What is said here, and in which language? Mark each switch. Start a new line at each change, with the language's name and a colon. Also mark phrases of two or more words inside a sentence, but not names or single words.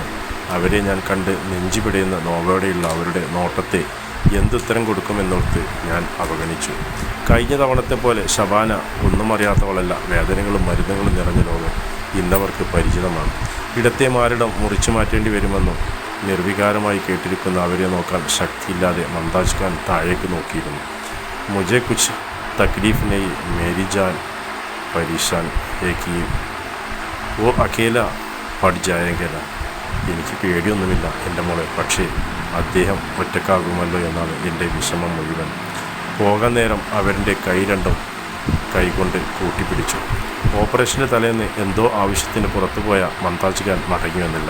Malayalam: അവരെ ഞാൻ കണ്ട് നെഞ്ചു പിടയുന്ന നോവയോടെയുള്ള അവരുടെ നോട്ടത്തെ എന്തുത്തരം കൊടുക്കുമെന്നോർത്ത് ഞാൻ അവഗണിച്ചു. കഴിഞ്ഞ തവണത്തെ പോലെ ഷബാന ഒന്നും അറിയാത്തവളല്ല. വേദനകളും മരുന്നുകളും നിറഞ്ഞ ലോകം ഇന്നവർക്ക് പരിചിതമാണ്. ഇടത്തെ മാറിടം മുറിച്ചു മാറ്റേണ്ടി വരുമെന്നും നിർവികാരമായി കേട്ടിരിക്കുന്ന അവരെ നോക്കാൻ ശക്തിയില്ലാതെ മംതാജ് ഖാൻ താഴേക്ക് നോക്കിയിരുന്നു.
Hindi: മുझे कुछ तकलीफ नहीं, मेरी जान परेशान है कि वो अकेला पड़ जाएगा.
Malayalam: എനിക്ക് പേടിയൊന്നുമില്ല എൻ്റെ മോളെ, പക്ഷേ അദ്ദേഹം ഒറ്റക്കാകുമല്ലോ എന്നാണ് എൻ്റെ വിഷമം മുഴുവൻ. പോകാൻ നേരം അവരുടെ കൈ രണ്ടും കൈകൊണ്ട് കൂട്ടിപ്പിടിച്ചു. ഓപ്പറേഷൻ്റെ തലേന്ന് എന്തോ ആവശ്യത്തിന് പുറത്തുപോയ മംതാജ് ഖാൻ മടങ്ങി വന്നില്ല.